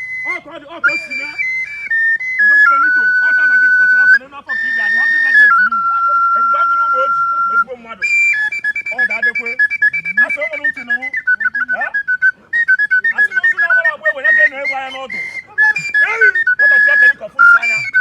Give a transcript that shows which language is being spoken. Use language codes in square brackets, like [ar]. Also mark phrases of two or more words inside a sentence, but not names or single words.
[ig] Ọ ka ọ dị, ọ ka o si mee. Odogwu Benito, ọ tata gị tụkwasịrị afọ n'elu afọ ka ị ga-adị. [en] Happy birthday to you. [ig] Ebube agụrụ ụmụ oji, ezigbo mmadụ. Ọ ga-adịkwe. A sị o nwere uche n'owu. Eh? A sị na ozu na-amara agba egbe, ya ka ị na-egbu anya n'ọdụ. Ei! Ọdachi aka dịka ọfụ nsi anya.